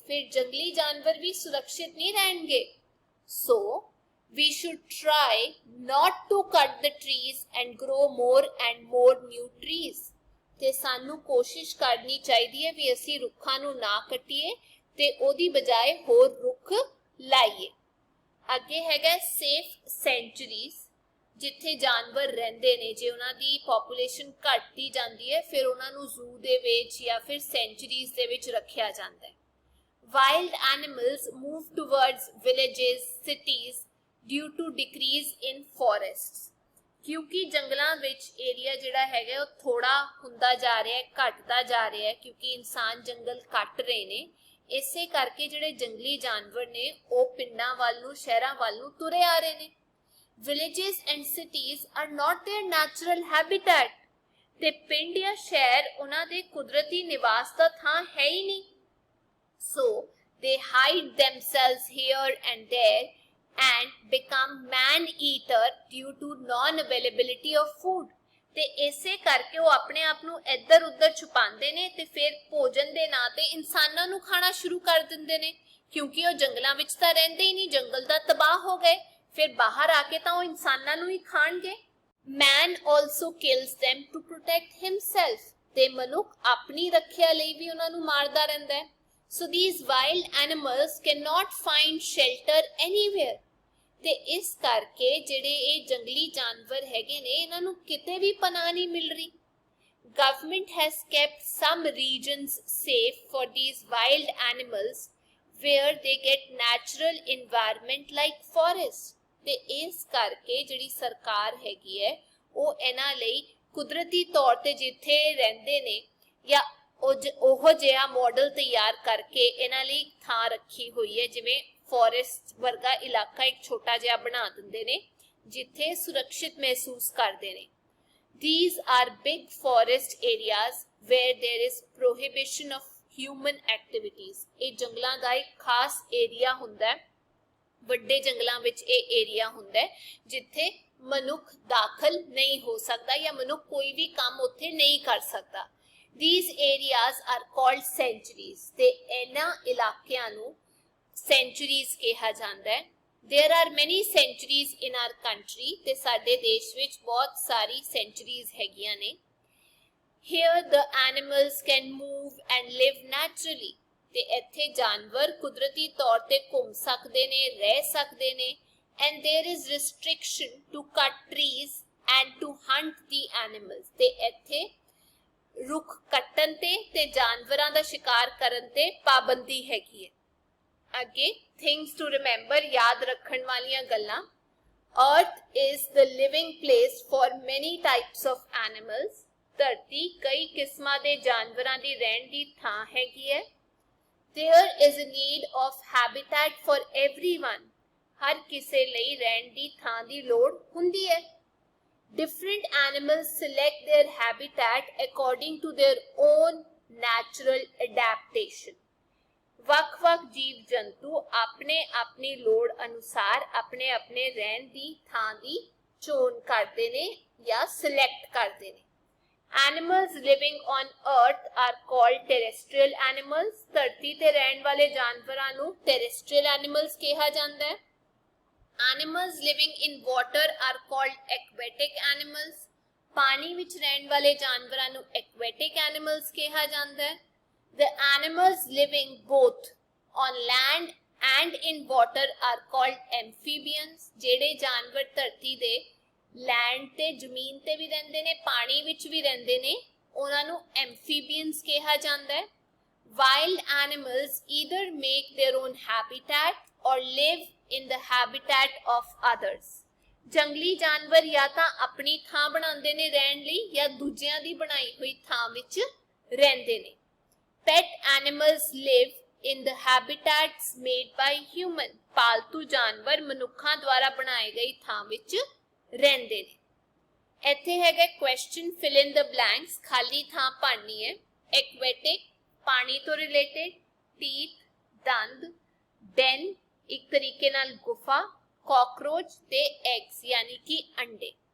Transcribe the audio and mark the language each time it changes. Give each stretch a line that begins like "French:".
Punjabi: ਫਿਰ ਜੰਗਲੀ ਜਾਨਵਰ ਵੀ ਸੁਰੱਖਿਅਤ ਨਹੀਂ ਰਹਿਣਗੇ।
English: So we should try not to cut the trees and grow more and more new trees.
Punjabi: ਤੇ ਸਾਨੂੰ ਕੋਸ਼ਿਸ਼ ਕਰਨੀ ਚਾਹੀਦੀ ਹੈ ਵੀ ਅਸੀਂ ਰੁੱਖਾਂ ਨੂੰ ਨਾ ਕੱਟੀਏ ਤੇ ਉਹਦੀ ਬਜਾਏ ਹੋਰ ਰੁੱਖ ਲਾਈਏ। ਅੱਗੇ ਹੈਗਾ ਸੇਫ ਸੈਂਚੁਰੀਜ਼, ਜਿੱਥੇ ਜਾਨਵਰ ਰਹਿੰਦੇ ਨੇ, ਜੇ ਉਹਨਾਂ ਦੀ ਪੋਪੂਲੇਸ਼ਨ ਘਟਦੀ ਜਾਂਦੀ ਹੈ ਫਿਰ ਉਹਨਾਂ ਨੂੰ ਜ਼ੂ ਦੇ ਵਿੱਚ ਜਾਂ ਫਿਰ ਸੈਂਚੁਰੀਜ਼ ਦੇ ਵਿੱਚ ਰੱਖਿਆ ਜਾਂਦਾ ਹੈ।
English: Wild animals move towards villages, cities due to decrease in forests.
Punjabi: ਕਿਉਂਕਿ ਜੰਗਲਾਂ ਵਿੱਚ ਏਰੀਆ ਜਿਹੜਾ ਹੈਗਾ ਉਹ ਥੋੜਾ ਹੁੰਦਾ ਜਾ ਰਿਹਾ ਹੈ, ਘਟਦਾ ਜਾ ਰਿਹਾ ਹੈ, ਕਿਉਂਕਿ ਇਨਸਾਨ ਜੰਗਲ ਕੱਟ ਰਹੇ ਨੇ, ਇਸੇ ਕਰਕੇ ਜਿਹੜੇ ਜੰਗਲੀ ਜਾਨਵਰ ਨੇ ਉਹ ਪਿੰਡਾਂ ਵੱਲ ਨੂੰ, ਸ਼ਹਿਰਾਂ ਵੱਲ ਨੂੰ ਤੁਰੇ ਆ ਰਹੇ ਨੇ।
English: Villages and cities are not their natural habitat.
Punjabi: ਤੇ ਪਿੰਡ ਜਾਂ ਸ਼ਹਿਰ ਉਹਨਾਂ ਦੇ ਕੁਦਰਤੀ ਨਿਵਾਸ ਦਾ ਥਾਂ ਹੈ ਹੀ ਨਹੀਂ।
English: So they hide themselves here and there and become man-eater due to non-availability of food.
Punjabi: ਤੇ ਇਸੇ ਕਰਕੇ ਉਹ ਆਪਣੇ ਆਪ ਨੂੰ ਇੱਧਰ ਉੱਧਰ ਛੁਪਾਉਂਦੇ ਨੇ ਤੇ ਫਿਰ ਭੋਜਨ ਦੇ ਨਾਂ ਤੇ ਇਨਸਾਨਾਂ ਨੂੰ ਖਾਣਾ ਸ਼ੁਰੂ ਕਰ ਦਿੰਦੇ ਨੇ, ਕਿਉਂਕਿ ਉਹ ਜੰਗਲਾਂ ਵਿੱਚ ਤਾਂ ਰਹਿੰਦੇ ਹੀ ਨਹੀਂ, ਜੰਗਲ ਤਾਂ ਤਬਾਹ ਹੋ ਗਏ, ਫਿਰ ਬਾਹਰ ਆ ਕੇ ਤਾਂ ਉਹ ਇਨਸਾਨਾਂ ਨੂੰ ਹੀ ਖਾਣਗੇ।
English: Man also kills them to protect himself.
Punjabi: ਤੇ ਮਨੁੱਖ ਆਪਣੀ ਰੱਖਿਆ ਲਈ ਵੀ ਉਹਨਾਂ ਨੂੰ ਮਾਰਦਾ ਰਹਿੰਦਾ ਹੈ।
English: So these wild animals cannot find shelter anywhere.
Punjabi: ਤੇ ਇਸ ਕਰਕੇ ਜਿਹੜੇ ਇਹ ਜੰਗਲੀ ਜਾਨਵਰ ਹੈਗੇ ਨੇ ਇਹਨਾਂ ਨੂੰ ਕਿਤੇ ਵੀ ਪਨਾਹ ਨਹੀਂ ਮਿਲ ਰਹੀ।
English: Government has kept some regions safe for these wild animals where they get natural environment like forests.
Punjabi: ਤੇ ਇਸ ਕਰਕੇ ਜਿਹੜੀ ਸਰਕਾਰ ਹੈਗੀ ਹੈ ਉਹ ਇਹਨਾਂ ਲਈ ਕੁਦਰਤੀ ਤੌਰ ਤੇ ਜਿੱਥੇ ਰਹਿੰਦੇ ਨੇ ਜਾਂ ਉਹ ਜਿਹਾ ਮਾਡਲ ਤਿਆਰ ਕਰਕੇ ਇਹਨਾਂ ਲਈ ਥਾਂ ਰੱਖੀ ਹੋਈ ਹੈ, ਜਿਵੇਂ ਫੋਰੈਸਟ ਵਰਗਾ ਇਲਾਕਾ ਇੱਕ ਛੋਟਾ ਜਿਹਾ ਬਣਾ ਦਿੰਦੇ ਨੇ ਜਿੱਥੇ ਸੁਰੱਖਿਅਤ ਮਹਿਸੂਸ ਕਰਦੇ ਨੇ।
English: These are big forest areas where there is prohibition of human activities.
Punjabi: ਇਹ ਜੰਗਲਾਂ ਦਾ ਇੱਕ ਖਾਸ ਏਰੀਆ ਹੁੰਦਾ ਹੈ, ਵੱਡੇ ਜੰਗਲਾਂ ਵਿੱਚ ਇਹ ਏਰੀਆ ਹੁੰਦਾ ਹੈ ਜਿੱਥੇ ਮਨੁੱਖ ਦਾਖਲ ਨਹੀਂ ਹੋ ਸਕਦਾ ਜਾਂ ਮਨੁੱਖ ਕੋਈ ਵੀ ਕੰਮ ਉੱਥੇ ਨਹੀਂ ਕਰ ਸਕਦਾ।
English: These areas are called sanctuaries.
Punjabi: ਤੇ ਇਹਨਾਂ ਇਲਾਕਿਆਂ ਨੂੰ sanctuaries ਕਿਹਾ ਜਾਂਦਾ ਹੈ।
English: There are many sanctuaries in our country.
Punjabi: ਤੇ ਸਾਡੇ ਦੇਸ਼ ਵਿੱਚ ਬਹੁਤ ਸਾਰੀ sanctuaries ਹੈਗੀਆਂ ਨੇ।
English: Here the animals can move and live naturally.
Punjabi: ਤੇ ਇੱਥੇ ਜਾਨਵਰ ਕੁਦਰਤੀ ਤੌਰ ਤੇ ਘੁੰਮ ਸਕਦੇ ਨੇ, ਰਹਿ ਸਕਦੇ ਨੇ।
English: And there is restriction to cut trees and to hunt the animals.
Punjabi: ਤੇ ਇੱਥੇ ਰੁੱਖ ਕੱਟਣ ਤੇ ਜਾਨਵਰਾਂ ਦਾ ਸ਼ਿਕਾਰ ਕਰਨ ਤੇ ਪਾਬੰਦੀ ਹੈਗੀ ਹੈ। ਅੱਗੇ
English: things to remember,
Punjabi: ਯਾਦ ਰੱਖਣ ਵਾਲੀਆਂ ਗੱਲਾਂ।
English: Earth is the living place for many types of animals.
Punjabi: ਧਰਤੀ ਕਈ ਕਿਸਮਾਂ ਦੇ ਜਾਨਵਰਾਂ ਦੀ ਰਹਿਣ ਦੀ ਥਾਂ ਹੈਗੀ ਹੈ।
English: There is a need of habitat for everyone.
Punjabi: ਹਰ ਕਿਸੇ ਲਈ ਰਹਿਣ ਦੀ ਥਾਂ ਦੀ ਲੋੜ ਹੁੰਦੀ ਹੈ।
English: Different animals select their habitat according to their own natural adaptation.
Punjabi: ਵੱਖ-ਵੱਖ ਜੀਵ ਜੰਤੂ ਆਪਣੇ ਆਪਣੀ ਲੋੜ ਅਨੁਸਾਰ ਆਪਣੇ ਆਪਣੇ ਰਹਿਣ ਦੀ ਥਾਂ ਦੀ ਚੋਣ ਕਰਦੇ ਨੇ ਜਾਂ ਸਿਲੈਕਟ ਕਰਦੇ ਨੇ।
English: Animals living on earth are called terrestrial animals.
Punjabi: ਧਰਤੀ ਤੇ ਰਹਿਣ ਵਾਲੇ ਜਾਨਵਰਾਂ ਨੂੰ terrestrial animals ਕਿਹਾ ਜਾਂਦਾ ਹੈ।
English: Animals living in water are called aquatic animals.
Punjabi: ਪਾਣੀ ਵਿੱਚ ਰਹਿਣ ਵਾਲੇ ਜਾਨਵਰਾਂ ਨੂੰ aquatic animals ਕਿਹਾ ਜਾਂਦਾ ਹੈ।
English: The animals living both on land and in water are called amphibians।
Punjabi: ਜਿਹੜੇ ਜਾਨਵਰ ਧਰਤੀ ਦੇ ਲੈਂਡ ਤੇ ਜ਼ਮੀਨ ਤੇ ਵੀ ਰਹਿੰਦੇ ਨੇ, ਪਾਣੀ ਵਿੱਚ ਵੀ ਰਹਿੰਦੇ ਨੇ, ਉਹਨਾਂ ਨੂੰ amphibians ਕਿਹਾ ਜਾਂਦਾ ਹੈ।
English: Wild animals either make their own habitat or live in the habitat of others।
Punjabi: ਜੰਗਲੀ ਜਾਨਵਰ ਜਾਂ ਤਾਂ ਆਪਣੀ ਥਾਂ ਬਣਾਉਂਦੇ ਨੇ ਰਹਿਣ ਲਈ ਜਾਂ ਦੂਜਿਆਂ ਦੀ ਬਣਾਈ ਹੋਈ ਥਾਂ ਵਿੱਚ ਰਹਿੰਦੇ ਨੇ।
English: Pet animals live in the habitats made by human।
Punjabi: ਪਾਲਤੂ ਜਾਨਵਰ ਮਨੁੱਖਾਂ ਦੁਆਰਾ ਬਣਾਏ ਗਈ ਥਾਂ ਵਿੱਚ ਰਹਿੰਦੇ ਨੇ। ਇੱਥੇ ਹੈਗਾ
English: question fill in the blanks,
Punjabi: ਖਾਲੀ ਥਾਂ ਭਰਨੀ ਹੈ। Aquatic ਪਾਣੀ ਤੋਂ ਰਿਲੇਟਡ, teeth ਦੰਦ, den ਇੱਕ ਤਰੀਕੇ ਨਾਲ ਗੁਫਾ, cockroach ਤੇ eggs यानी कि अंडे।